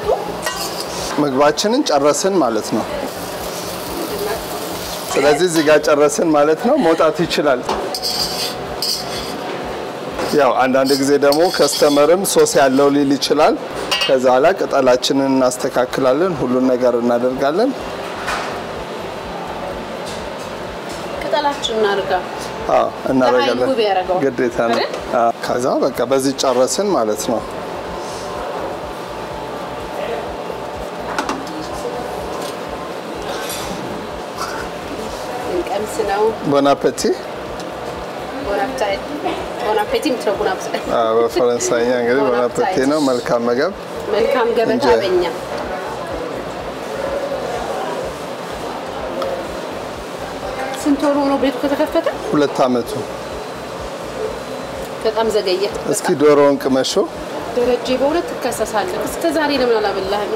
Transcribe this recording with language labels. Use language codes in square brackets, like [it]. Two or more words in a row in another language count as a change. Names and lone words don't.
[am] ምግባችንን ጨረስን ማለት ነው። ስለዚህ እዚህ ጋር ጨረስን ማለት ነው። መውጣት ይችላል። ያው አንዳንድ ጊዜ ደግሞ ከስተመርም ሶስ ያለው ሊል ይችላል። ከዛ በኋላ ቅጠላችንን እናስተካክላለን፣ ሁሉን ነገር እናደርጋለን። ቅጠላችንን እናርጋ እናደርጋለን ግዴታ ነው። ከዛ በቃ በዚህ ጨረስን ማለት ነው። [fr] Bon appétit. Bon appétit. Bon appétit [am] ምትረጉና ብሰ በፈረንሳይኛ እንግዲህ [fr] bon appétit [am] ነው። መልካም ምግብ መልካም ገበታ በእኛ ስንት ወር ሆኖ ቤቱ ከተከፈተ? 2 ዓመቱ። በጣም ዘገየ። እስኪ ዶሮውን ቅመሹ። ደረጀ በእውነት ትከሰሳለህ። እስከ ዛሬ ለምን አላበላህም?